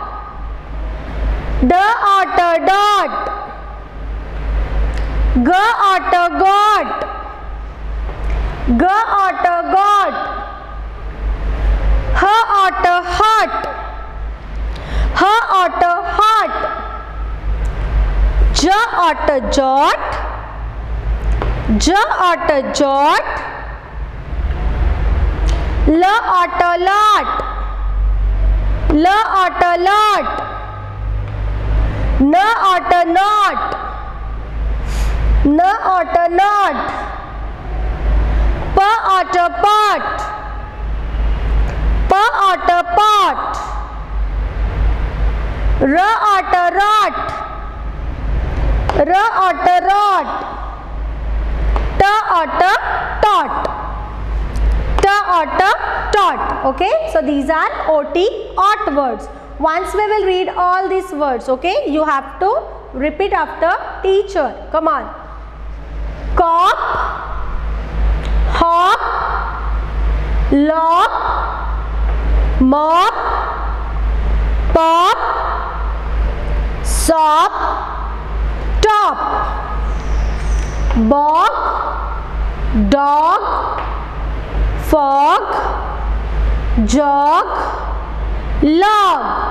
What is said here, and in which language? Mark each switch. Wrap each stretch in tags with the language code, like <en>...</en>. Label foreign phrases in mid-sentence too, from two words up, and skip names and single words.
<en>dot, dot, got, got, got, got, hot, hot, hot, hot, jot, jot, jot, jot, lot, lot, lot, lot, not, not, not, not, pot, pot, pot, pot, rot, rot, rot, rot, tot, tot, tot, tot. Okay, so these are ot, ot words. Once we will read all these words, okay, you have to repeat after teacher. Come on. Cop, hop, lop, mop, pop, sop, top, bog, dog, fog, jog, log,</en>